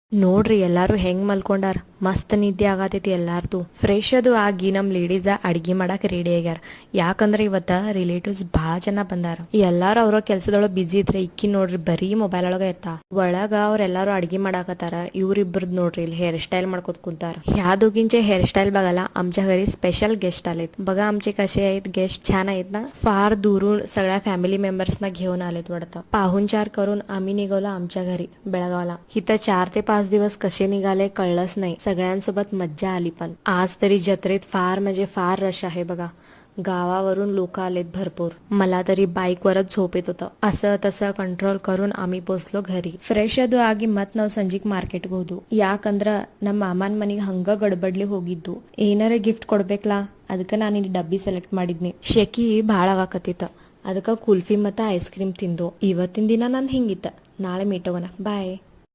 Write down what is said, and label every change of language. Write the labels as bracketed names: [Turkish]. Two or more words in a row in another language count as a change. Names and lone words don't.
[Kannada] ನೋಡ್ರಿ ಎಲ್ಲಾರು ಹೆಂಗ್ ಮಲ್ಕೊಂಡಾರ, ಮಸ್ತ್ ನಿದ್ದೆ ಆಗತೈತಿ ಎಲ್ಲಾರ್ದು. ಫ್ರೆಶ್ ಅದು ಆಗಿ ನಮ್ ಲೇಡೀಸ್ ಅಡ್ಗಿ ಮಾಡಕ್ ರೆಡಿ ಆಗ್ಯಾರ. ಯಾಕಂದ್ರೆ ಇವತ್ತ ರಿಲೇಟಿವ್ಸ್ ಬಹಳ ಜನ ಬಂದಾರ. ಎಲ್ಲಾರು ಅವ್ರ ಕೆಲ್ಸದೊಳಗ ಬಿಜಿ ಇದ್ರೆ ಇಕ್ಕಿ ನೋಡ್ರಿ ಬರೀ ಮೊಬೈಲ್ ಒಳಗ ಇರ್ತಾ. ಒಳಗ ಅವ್ರೆಲ್ಲಾರು ಅಡ್ಗಿ ಮಾಡಾಕತ್ತಾರ. ಇವ್ರಿಬ್ರದ್ ನೋಡ್ರಿ ಇಲ್ಲಿ [English] hair style [Kannada] ಮಾಡ್ಕೋತ कुंतार. [Marathi] ह्या दोघींचे हेअरस्टाईल बघायला आमच्या घरी [English] special guest [Marathi] आलेत. बघा आमचे कसे आहेत गेस्ट, छान आहेत ना. फार दूरून सगळ्या [English] family membersना [Marathi] घेऊन आलेत वाटतं. पाहुणचार करून आम्ही निघालो आमच्या घरी बेळगावला. इथं 4 ते 5 दिवस कसे निघाले कळलंच नाही. सगळ्यांसोबत मज्जा आली. पण आज तरी जत्रेत फार म्हणजे फार रश आहे बघा. गावावरून लोक आलेत भरपूर. मला तरी बाईकवरच झोप येत होतं. असं तसं कंट्रोल करून आम्ही पोचलो घरी. [Kannada] ಫ್ರೆಶ್ ಅದು ಆಗಿ ಮತ್ ನಾವು ಸಂಜಿಕ್ ಮಾರ್ಕೆಟ್ಗೆ ಹೋದ್ವು. ಯಾಕಂದ್ರ ನಮ್ಮ ಮಾಮನ್ ಮನಿಗೆ ಹಂಗ ಗಡ್ಬಡ್ಲಿ ಹೋಗಿದ್ದು. ಏನಾರ ಗಿಫ್ಟ್ ಕೊಡ್ಬೇಕಲ್ಲ, ಅದಕ್ಕೆ ನಾನು ಇಲ್ಲಿ ಡಬ್ಬಿ ಸೆಲೆಕ್ಟ್ ಮಾಡಿದ್ನಿ. ಶೆಕಿ ಭಾಳ ಆಗಾಕತ್ತಿತ್ತ, ಅದಕ್ಕೆ ಕುಲ್ಫಿ ಮತ್ತು [English] ice cream [Kannada] ತಿಂದು. ಇವತ್ತಿನ ದಿನ ನಂದು ಹಿಂಗಿತ್ತ. ನಾಳೆ ಮೀಟ್ ಹೋಗೋಣ, ಬಾಯ್.